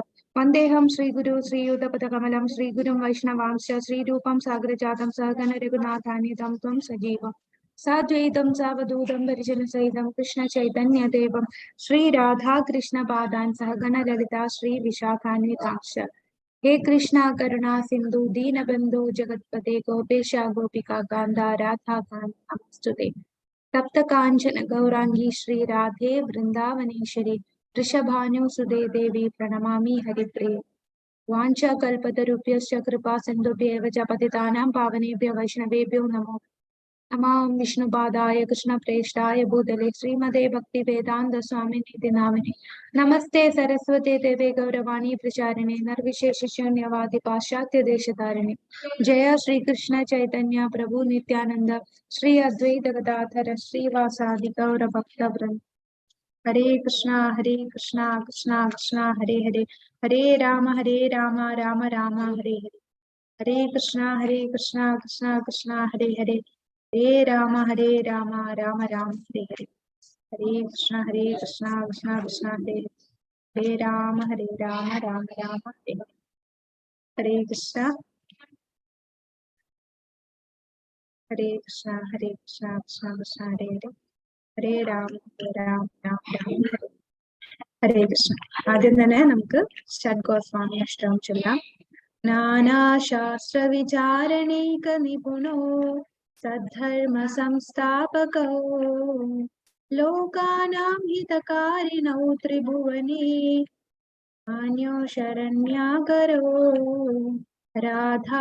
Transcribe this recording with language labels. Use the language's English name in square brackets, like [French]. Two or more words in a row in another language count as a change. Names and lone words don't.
[Sanskrit] വന്ദേഹം ശ്രീഗുരു ശ്രീയുതപദകമലം ശ്രീഗുരും വൈഷ്ണവാംശ ശ്രീരൂപം സാഗരജാതം സഹഗണ രഘുനാഥാനിധം ത്വം സജീവം സാദ്വൈതം സാവധൂതം പരിജനസഹിതം കൃഷ്ണ ചൈതന്യദേവം ശ്രീരാധാകൃഷ്ണപാദാൻ സഹഗണ ലളിതാ ശ്രീ വിശാഖാന്വിതാംശ. हे कृष्णा करुणा सिंधु दीनबंधु जगतपते गोपेश गोपिका कांदा राधा कांत नमस्तुते. तप्त कांचन गौरांगी श्री राधे वृंदावनेश्वरी वृषभानुसुते देवी प्रणमामि हरिप्रिये. वाञ्छा कल्पतरुभ्यश्च कृपा सिन्धुभ्येव च पतितानां पावनेभ्यो वैष्णवेभ्यो नमो नमः. विष्णुपादाय कृष्णप्रेष्ठाय भूतले श्रीमते भक्तिवेदान्त स्वामिनीति नामिने नमस्ते सरस्वती देवे गौरवाणी प्रचारिणे निर्विशेषशून्यवादी पाश्चात्य देशधारिणे. जय श्री कृष्ण चैतन्य प्रभु नित्यानंद श्री अद्वैत गदाधर श्रीवासादि गौर भक्तवृंद. हरे कृष्णा कृष्णा कृष्णा हरे हरे हरे राम राम राम हरे हरे. हरे कृष्णा कृष्णा कृष्णा हरे हरे हरे राम राम राम हरे हरे. हरे कृष्णा कृष्णा कृष्णा हरे हरे राम राम राम हरे हरे. हरे कृष्णा कृष्णा कृष्णा कृष्णा हरे हरे हरे राम राम राम हरे कृष्ण. [Malayalam] ആദ്യം തന്നെ നമുക്ക് ഷഡ്ഗോസ്വാമി അഷ്ടകം ചൊല്ലാം. [Sanskrit] നാനാശാസ്ത്ര വിചാരണൈക നിപുണോ സദ്ധർമ്മ സംസ്ഥാപകോ ലോകാനാം ഹിതകാരിണോ ത്രിഭുവനേ മാന്യോ ശരണ്യാകരോ രാധാ